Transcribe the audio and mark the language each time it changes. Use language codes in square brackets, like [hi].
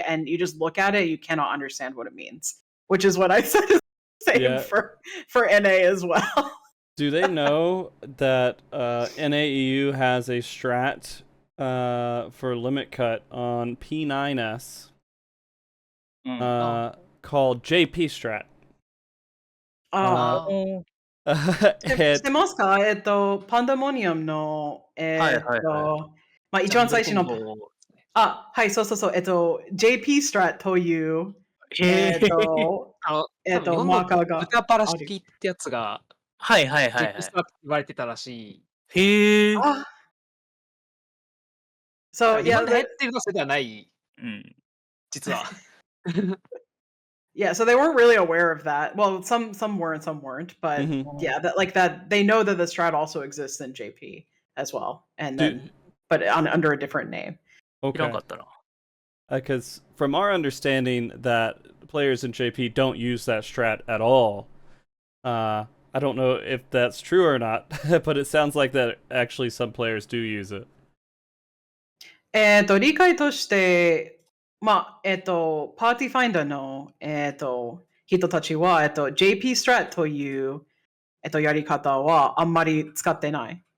[en] And you just look at it, you cannot understand what it means, which is what I said is the same for NA as well. Do they know that NAEU has a strat for limit cut on P9S called JP strat? [ja] ああ。してますかパンダモニアムの、まあ、一番最初の、あ、はい、そうそうそう、JP ストラという、マーカーが。豚バラ式ってやつが、はいはいはい、 JP ストラって言われてたらしい。へえ。そう、日本で流行ってるのそれではない。実は。 [en] Yeah, so they weren't really aware of that. Well, some were and some weren't, but yeah, that they know that the strat also exists in JP as well, and then but under a different name. Okay. Because from our understanding, that players in JP don't use that strat at all. I don't know if that's true or not, but it sounds like that actually some players do use it. [ja] 理解として、まあ、パーティーファインダーの、人たちは、JP ストラットという、やり方はあんまり使ってない。